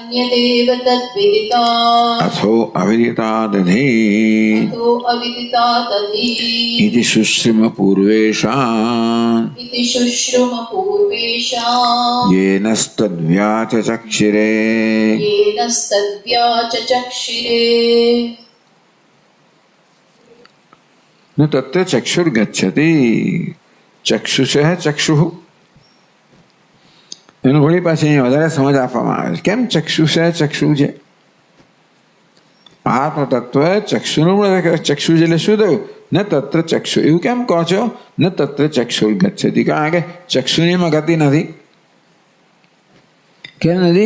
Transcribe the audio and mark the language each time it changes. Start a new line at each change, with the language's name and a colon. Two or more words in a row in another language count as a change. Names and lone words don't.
Sanskrit: अथो अविदितादधि इति शुश्रुमपूर्वेषाम् येनस्तद्व्याचचक्षिरे न तत्र चक्षुर्गच्छति चक्षुषः चक्षुः.
Gujarati: એનું વળી પાછી અહીંયા વધારે સમજ આપવામાં આવે છે. કેમ ચક્ષુષ ચક્ષુ છે? આત્મ તત્વ ચક્ષુનું ચક્ષુ એટલે શું થયું? ન તત્ર ચક્ષુ. એવું કેમ કહો છો? ન તત્ર ચક્ષુર્ગચ્છતિ. કારણ કે ચક્ષુનીમાં ગતિ નથી. કેમ નથી?